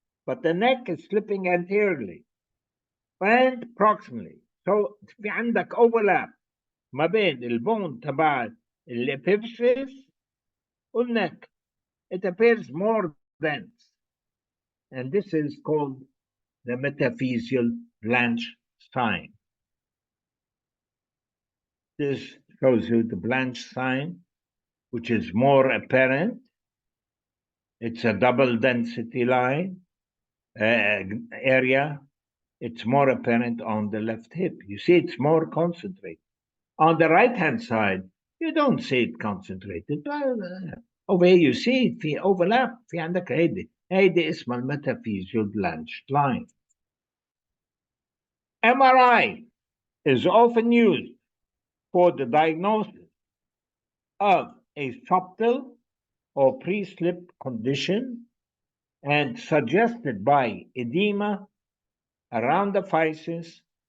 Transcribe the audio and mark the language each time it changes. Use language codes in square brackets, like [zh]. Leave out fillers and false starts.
[en] But the neck is slipping anteriorly and proximally. [ar] So في عندك overlap ما بين البون تبع الابيفيسيس والneck. [en] It appears more dense. And this is called the metaphyseal blanch sign. This shows you the blanch sign, which is more apparent. It's a double density line area. It's more apparent on the left hip. You see, it's more concentrated. On the right-hand side, you don't see it concentrated. Over here, you see في overlap. [ar] في عندك هيدي اسمها metaphyseal blanch line. [en] MRI is often used for the diagnosis of a subtle or pre-slip condition and suggested by edema around the physis